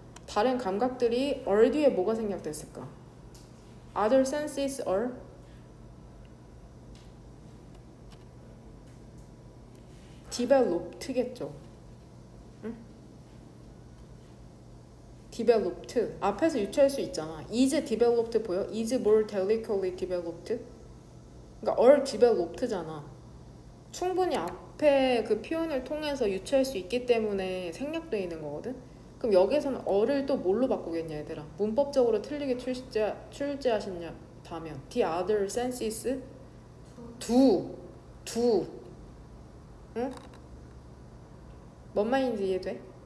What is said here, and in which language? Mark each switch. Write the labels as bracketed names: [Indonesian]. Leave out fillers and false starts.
[Korean] 다른 감각들이 are 뒤에 뭐가 생략됐을까? [English] Other senses are developed겠죠. [Korean] 응? [English] developed. [Korean] 앞에서 유추할 수 있잖아. [English] is developed [Korean] 보여? [English] is more delicately developed? [Korean] 그러니까 are developed잖아. 충분히 앞에 그 표현을 통해서 유추할 수 있기 때문에 생략되어 있는 거거든. 그럼 여기서는 어를 또 뭘로 바꾸겠냐 얘들아. 문법적으로 틀리게 출제하신다면 [English] the other senses do [Korean] 응? 뭔 말인지 이해돼?